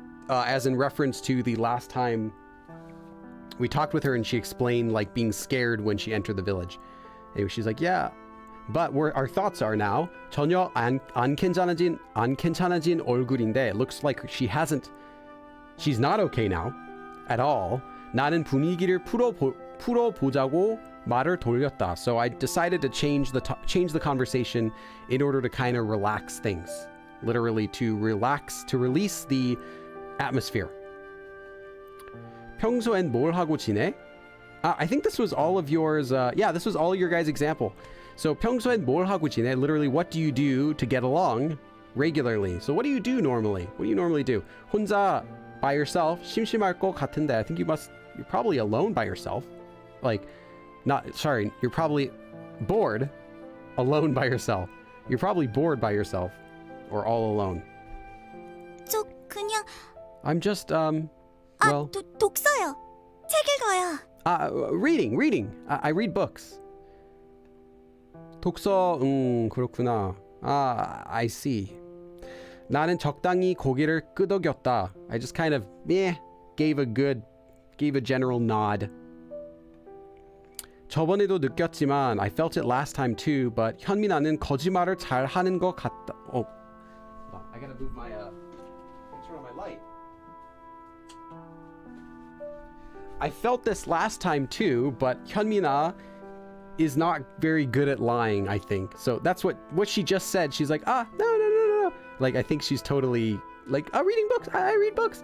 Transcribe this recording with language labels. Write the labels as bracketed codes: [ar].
[en] As in reference to the last time we talked with her and she explained like being scared when she entered the village. Anyway, she's like, yeah, but our thoughts are now [ko] 전혀 안 괜찮아진 얼굴인데. [en] It looks like she's not okay now at all. [ko] 나는 분위기를 풀어보자고 말을 돌렸다. [en] So I decided to change the conversation in order to kind of relax things. Literally to release the atmosphere. [ko] 평소엔 뭘 하고 지내? [en] I think this was all of yours. Yeah, this was all your guys' example. [ko] So 평소엔 뭘 하고 지내? [en] Literally, what do you do to get along regularly? So what do you do normally? What do you normally do? [ko] 혼자 [en] by yourself? [ko] 심심할 것 같은데. [en] I think you're probably alone by yourself. You're probably bored alone by yourself. You're probably bored by yourself or all alone. [ko] 저 그냥 [en] I'm just well, [ko] 독서요. 책 읽어요. [en] reading. I read books. [ko] 독서, 그렇구나. [en] I see. [ko] 나는 적당히 고개를 끄덕였다. [en] I just kind of gave a general nod. [ko] 저번에도 느꼈지만 [en] I felt it last time too, but [ko] 현민아는 거짓말을 잘 하는 것 같다. [en] Oh, I gotta move my turn on my light. I felt this last time too, but 현민아 is not very good at lying, I think. So that's what she just said. She's like, no. Like, I think she's totally like, reading books. I read books.